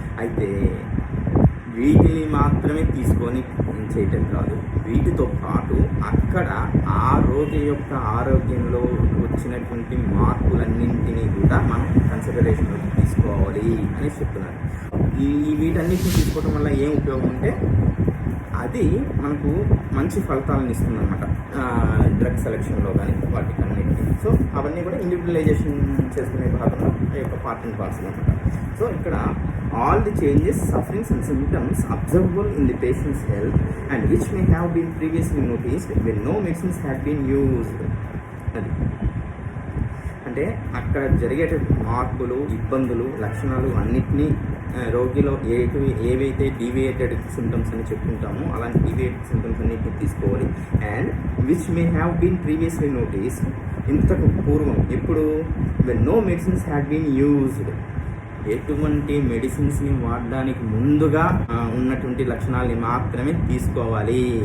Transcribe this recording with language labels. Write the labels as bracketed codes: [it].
[te] అయితే వీటిని మాత్రమే తీసుకొని చేయటం కాదు, వీటితో పాటు అక్కడ ఆ రోగి యొక్క ఆరోగ్యంలో వచ్చినటువంటి మార్పులన్నింటినీ కూడా మనం కన్సిడరేషన్లోకి తీసుకోవాలి అని చెప్తున్నారు. వీటన్నిటిని తీసుకోవడం వల్ల ఏం ఉపయోగం అంటే అది మనకు మంచి ఫలితాలను ఇస్తుంది అనమాట డ్రగ్ సెలెక్షన్లో కానీ వాటికన్నిటికీ. సో అవన్నీ కూడా ఇండివిజువలైజేషన్ చేసుకునే భాగంలో ఈ యొక్క పార్ట్ అండ్ పార్సల్ అనమాట. సో ఇక్కడ [en] all the changes, sufferings and symptoms observable in the patient's health and which may have been previously noticed when no medicines had been used. [te] అది అంటే అక్కడ జరిగేటువంటి మార్పులు, ఇబ్బందులు, లక్షణాలు అన్నిటినీ రోగిలో ఏవైతే డీవియేటెడ్ సింటమ్స్ అని చెప్పుకుంటామో అలాంటి డీవియేటెడ్ సింటమ్స్ అన్నిటిని తీసుకోవాలి. [en] and which may have been previously noticed, [te] ఇంతకు పూర్వం ఎప్పుడు [en] when no medicines had been used, [te] ఎటువంటి మెడిసిన్స్ని వాడడానికి ముందుగా ఉన్నటువంటి లక్షణాలని మాత్రమే తీసుకోవాలి.